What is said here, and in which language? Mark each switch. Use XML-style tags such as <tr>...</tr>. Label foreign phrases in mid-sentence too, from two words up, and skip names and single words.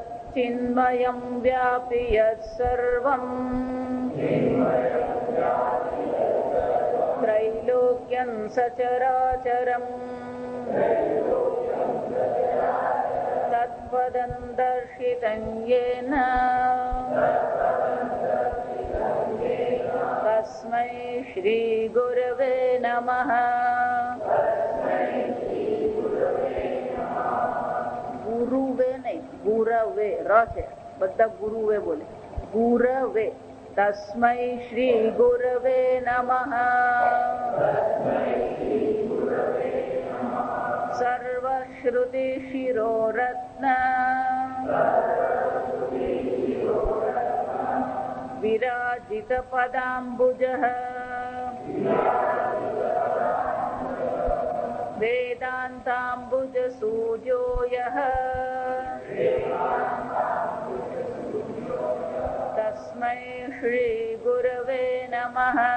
<sa>चिन्मयं व्यापि यत्सर्वं त्रैलोक्यं सचराचरम् तत्पदं दर्शितं येन तस्मै श्रीगुरवे नमः।</sa> <gu>ગુરુવે નહીં, ગુરવે ર છે, બધા ગુરુવે બોલે, ગુરવે।</gu> <sa>तस्मै श्री गुरवे नमः। सर्वश्रुति शिरोरत्न विराजित पदाम्बुजः वेदान्ताम्बुज सूर्यो यः तस्मै श्री गुरवे नमः।</sa>